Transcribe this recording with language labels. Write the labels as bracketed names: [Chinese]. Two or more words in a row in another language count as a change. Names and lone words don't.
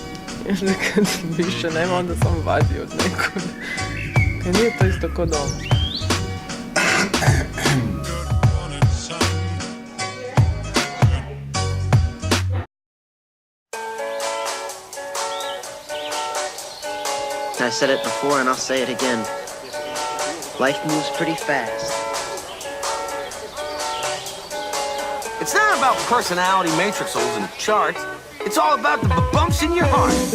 [Croatian] Jer kad više nema, onda sam vadi od nekog. Kaj nije to isto ko doma. [English] I said it before and I'll say it again. Life moves pretty fast. It's not about personality matrixels and charts. It's all about the bumps in your heart.